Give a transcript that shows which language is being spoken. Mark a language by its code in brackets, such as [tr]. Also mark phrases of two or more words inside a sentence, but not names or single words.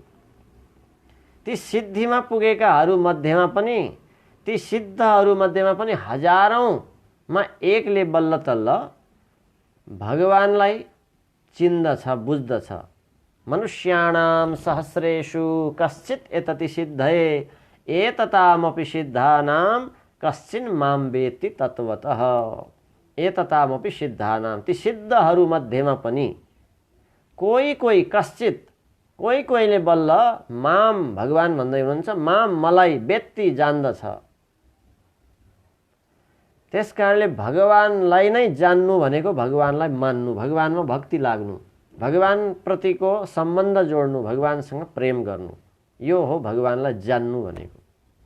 [ne] ती सिद्धिमा पुगेकाहरू मध्येमा पनि, ती सिद्धहरू मध्येमा पनि 1000औं मा 1 ले बल्ल तल्ल भगवानलाई चिन्दछ, बुझ्दछ। [sa] मनुष्याणां सहस्रेषु कश्चित् एतति सिद्धये एततामपि सिद्धानां कश्चिन् मां वेत्ति तत्त्वतः। एततामपि सिद्धानां, [ne] ती सिद्धहरू मध्येमा पनि कोही कश्चित्, कोहीले बल्ल माम भगवान भन्दै हुनुहुन्छ, माम मलाई वेत्ति जान्दछ। त्यस कारणले भगवानलाई नै जान्नु भनेको भगवानलाई मान्नु, भगवानमा भक्ति लाग्नु, भगवान प्रतिको सम्बन्ध जोड्नु, भगवानसँग प्रेम गर्नु, यो हो भगवानलाई जान्नु भनेको।